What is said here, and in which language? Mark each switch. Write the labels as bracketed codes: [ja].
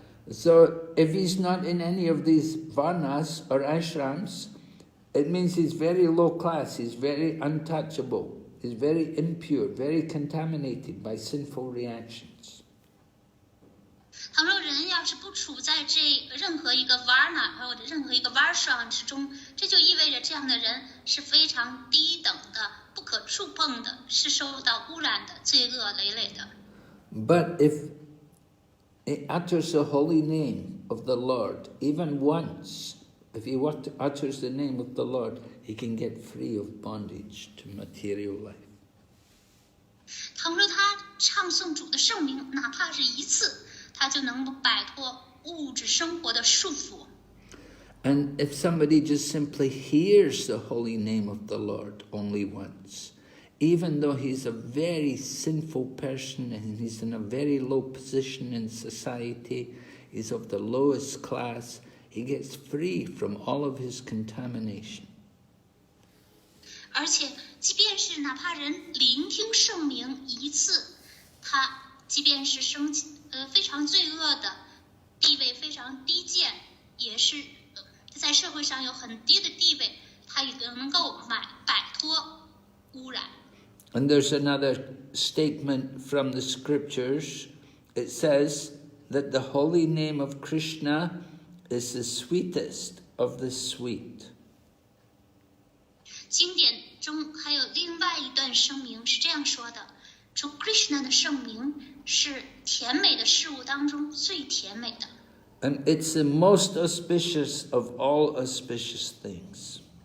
[en] So if he's not in any of these varnas or ashrams, it means he's very low class, he's very untouchable, he's very impure, very contaminated by sinful reactions. [zh] 倘若人要是不处在这任何一个 varna 或者任何一个 varsham 之中，这就意味着这样的人是非常低等的、不可触碰的，是受到污染的、罪恶累累的。 [en] But if he utters the holy name of the Lord even once, if he utters the name of the Lord, he can get free of bondage to material life. [zh] 倘若他唱诵主的圣名，哪怕是一次，他就能够摆脱物质生活的束缚。 [en] And if somebody just simply hears the holy name of the Lord only once, even though he's a very sinful person and he's in a very low position in society, he's of the lowest class, he gets free from all of his contamination. [zh] 而且，即便是哪怕人聆听圣名一次，他即便是非常罪恶的，地位非常低贱，也是在社会上有很低的地位，他也能够摆脱污染。 [en] And there's another statement from the scriptures. It says that the holy name of Krishna is the sweetest of the sweet. [zh] 经典中还有另外一段声明是这样说的：主 Krishna 的圣名是甜美的事物当中最甜美的。 [en] And it's the most auspicious of all auspicious things.